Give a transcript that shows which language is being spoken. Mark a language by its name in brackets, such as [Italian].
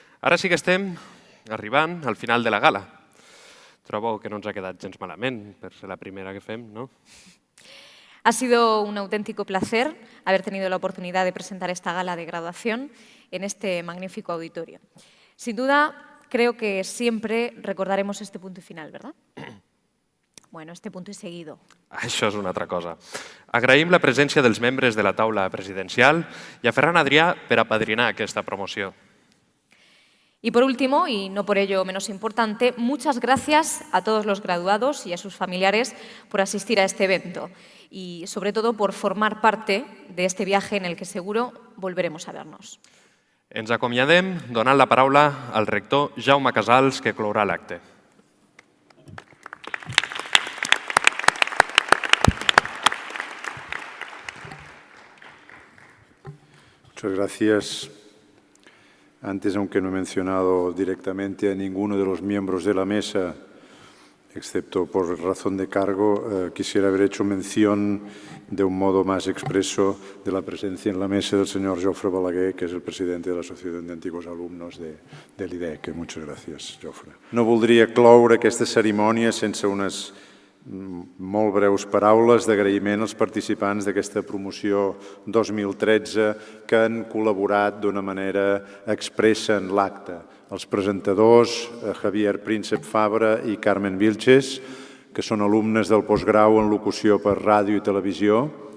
[Catalan] Ara sí que estem arribant al final de la gala. Trobo que no ens ha quedat gens malament per ser la primera que fem, ¿no? [Spanish] Ha sido un auténtico placer haber tenido la oportunidad de presentar esta gala de graduación en este magnífico auditorio. Sin duda, creo que siempre recordaremos este punto y final, ¿verdad? Bueno, este punto y seguido. [Catalan] Això és una altra cosa. Agraïm la presència dels membres de la taula presidencial i a Ferran Adrià per apadrinar aquesta promoció. [Spanish] Y por último, y no por ello menos importante, muchas gracias a todos los graduados y a sus familiares por asistir a este evento y, sobre todo, por formar parte de este viaje en el que seguro volveremos a vernos. [Catalan] Ens acomiadem donant la paraula al rector Jaume Casals, que clourà l'acte. [Spanish] Muchas gracias. Antes, aunque no he mencionado directamente a ninguno de los miembros de la mesa, excepto por razón de cargo, quisiera haber hecho mención de un modo más expreso de la presencia en la mesa del señor Jofre Balaguer, que es el presidente de la Asociación de Antiguos Alumnos de l'IDEC. Muchas gracias, Jofre. [Catalan] No voldria cloure aquesta cerimònia sense unes molt breus paraules d'agraïment als participants d'aquesta promoció 2013 que han col·laborat d'una manera expressa en l'acte. Els presentadors, Javier Príncep Fabra i Carmen Vilches, que són alumnes del postgrau en locució per ràdio i televisió,